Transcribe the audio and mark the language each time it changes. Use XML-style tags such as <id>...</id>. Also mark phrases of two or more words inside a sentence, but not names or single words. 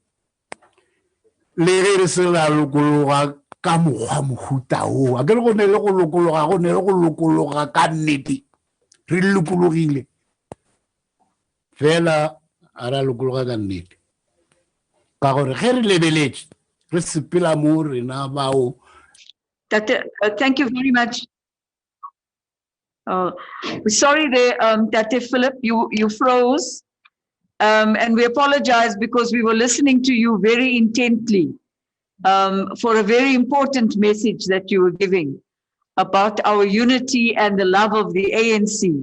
<nso>le ge re se la lokologa ka mokgwa mohuta o a ke re go ne le go lokologa ka nnete re lokologile fela a ra lokologa ka nnete ka gore ge re lebeletse re sepela mo rena bao.</nso> <en>Thank you very much. Sorry there, Tate Philip, you froze. And we apologize because we were listening to you very intently for a very important message that you were giving about our unity and the love of the ANC.</en>